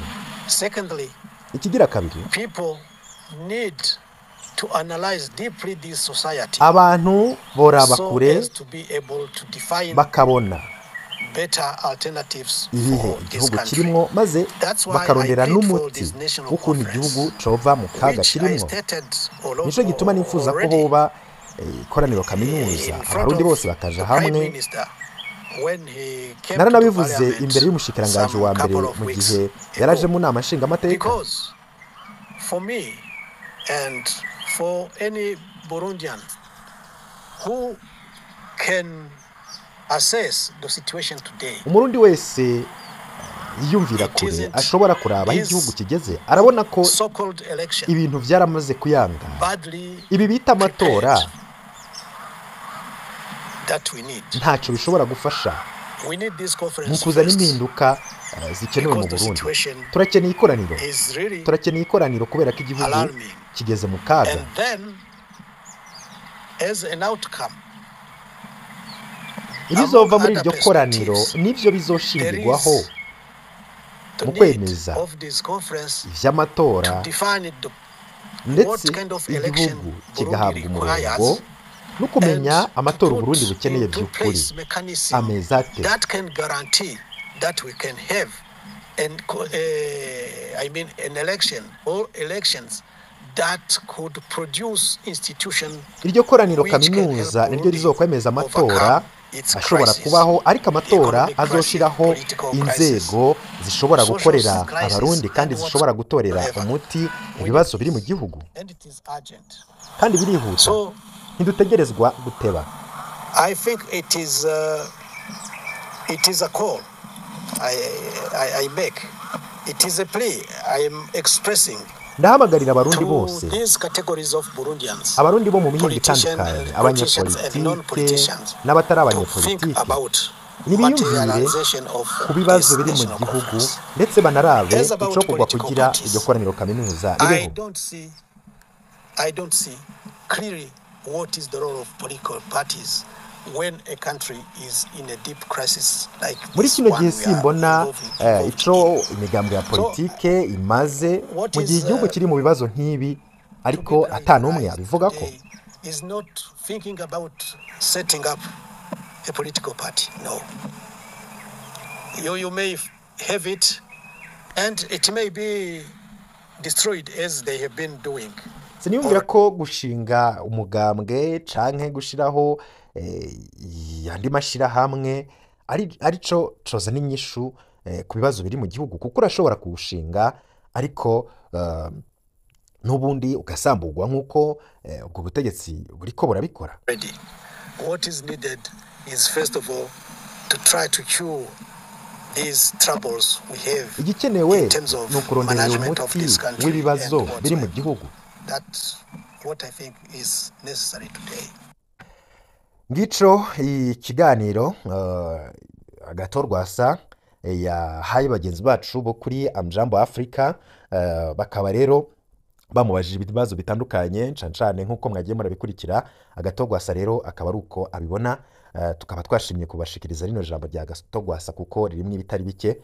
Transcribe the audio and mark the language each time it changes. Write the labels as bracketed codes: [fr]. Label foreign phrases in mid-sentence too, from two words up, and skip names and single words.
[rn] Ikigira kabiri, abantu boraba kure bakabona ibihe igihugu kirimwo maze bakarondera n'umuti w'ukuntu igihugu cova mu kaga kirimwo. Nico gituma nifuza ko hoba ikoraniro kaminuza abarundi bose bakaja hamwe. Naranabivuze imbere y'umushikiranganje wa mbere mu gihe yaraje mu nama nshinga amateka. [en] For me and for any Burundian who can assess the situation today, [rn] umurundi wese yiyumvira kure ashobora kuraba aho igihugu kigeze, arabona ko ibintu byaramaze kuyanga. Ibi bita amatora ntacyo bishobora gufasha [en] We need this [rn] mu [en] conference [rn] kuzana [en] first [rn] impinduka zikenewe mu [en] because the [rn] Burundi. [en] situation [rn] Turakeneye ikoraniro, [en] is really [rn] turakeneye ikoraniro kubera ko igihugu [en] alarming. [rn] kigeze mu kaga. [en] And then, as an outcome, [rn] Ibizova muri iryo koraniro nivyo bizoshingirwaho mu kwemeza ivy'amatora, ndetse igihugu kigahabwa umurongo no kumenya amatora Burundi bukeneye by'ukuri ameze ate. [en] An election or elections that could produce institution. [rn] Iryo koraniro kaminuza niryo rizokwemeza amatora ashobora kubaho, ariko amatora azoshiraho inzego zishobora gukorera abarundi kandi zishobora gutorera umuti ibibazo biri mu gihugu, kandi birihuta, ntidutegerezwa guteba. [en] I think it is a call I make. It is a plea I am expressing. [rn] Ndahamagarira abarundi bose, abarundi bo mu mihingo itandukanye, abanyepolitike n'abatari abanyepolitike, nibiyumvire ku bibazo biri mu gihugu ndetse banarabe ico kugwa kugira iryo koraniro kaminuza ribeho. [en] I don't see clearly what is the role of political parties when a country is in a deep crisis like this. [rn] Muri kino gihe simbona ico imigambwe ya politike imaze mu gihe igihugu kiri mu bibazo nk'ibi, ariko atanumwe abivuga ko [en] is not thinking about setting up a political party. No, you may have it and it may be destroyed as they have been doing. [rn] Siniyumvira ko gushinga umugambwe canke gushiraho yandi mashira hamwe arico coza n'inyishu ku bibazo biri mu gihugu, kuko urashobora kuwushinga ariko n'ubundi ugasambugwa nk'uko ubwo butegetsi buriko burabikora. [en] What is needed is first of all to try to cure these troubles we have. [rn] Igikenewe ni ukurondera umuti w'ibibazo biri mu gihugu. [en] That's what I think is necessary today. [rn] Ngico ikiganiro Agathon Rwasa yahaye bagenzi bacu bo kuri Amjambo Africa, bakaba rero bamubajije ibibazo bitandukanye cancane nk'uko mwagiye murabikurikira. Agathon Rwasa rero akaba ari uko abibona, tukaba twashimye kubashikiriza rino jambo rya Agathon Rwasa kuko ririmo ibitari bike.